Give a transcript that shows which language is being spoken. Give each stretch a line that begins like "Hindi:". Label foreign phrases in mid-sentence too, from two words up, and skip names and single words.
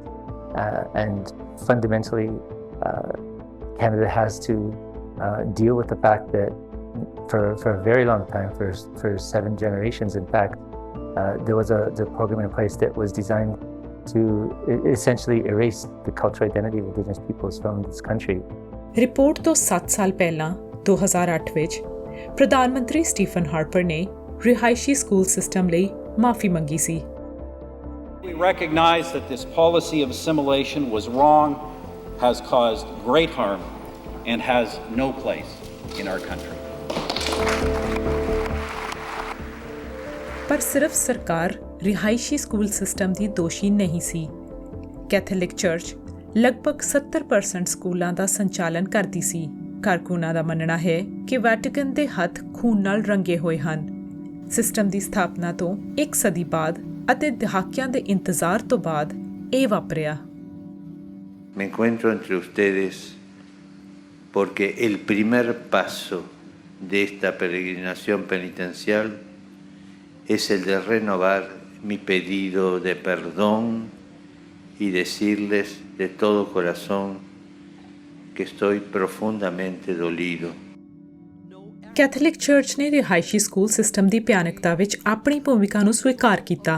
English: And fundamentally, Canada has to deal with the fact that for a very long time, for 7 generations in fact, there was the program in place that was designed to essentially erase the cultural identity of Indigenous peoples from this country.
Punjabi: ਰਿਪੋਰਟ ਤੋਂ 7 ਸਾਲ ਪਹਿਲਾਂ 2008 ਵਿੱਚ ਪ੍ਰਧਾਨ ਮੰਤਰੀ ਸਟੀਫਨ ਹਾਰਪਰ ਨੇ ਰਿਹਾਇਸ਼ੀ
English: school system
Punjabi: ਲਈ ਮਾਫੀ ਮੰਗੀ ਸੀ।
English: We recognize that this policy of assimilation was wrong, has caused great harm, and has no place in our country.
Punjabi: ਪਰ ਸਿਰਫ ਸਰਕਾਰ ਰਿਹਾਇਸ਼ੀ
English: school system
Punjabi: ਦੀ ਦੋਸ਼ੀ ਨਹੀਂ ਸੀ। ਕੈਥੋਲਿਕ ਚਰਚ ਲਗਭਗ 70% ਸਕੂਲਾਂ ਦਾ ਸੰਚਾਲਨ ਕਰਦੀ ਸੀ। ਕਾਰਕੁਨਾਂ ਦਾ ਮੰਨਣਾ ਹੈ ਕਿ ਵੈਟੀਕਨ ਦੇ ਹੱਥ ਖੂਨ ਨਾਲ ਰੰਗੇ ਹੋਏ ਹਨ। ਸਿਸਟਮ ਦੀ ਸਥਾਪਨਾ ਤੋਂ 1 ਸਦੀ ਬਾਅਦ ਅਤੇ ਦਹਾਕਿਆਂ ਦੇ ਇੰਤਜ਼ਾਰ ਤੋਂ ਬਾਅਦ ਇਹ ਵਾਪਰਿਆ।
Spanish: Me encuentro entre ustedes porque el primer paso de esta peregrinación penitencial es el de renovar mi pedido de perdón y decirles de todo corazón que estoy profundamente dolido.
Punjabi: ਕੈਥੋਲਿਕ ਚਰਚ ਨੇ ਰਿਹਾਇਸ਼ੀ
English: school system
Punjabi: ਦੀ ਭਿਆਨਕਤਾ ਵਿੱਚ ਆਪਣੀ ਭੂਮਿਕਾ ਨੂੰ ਸਵੀਕਾਰ ਕੀਤਾ।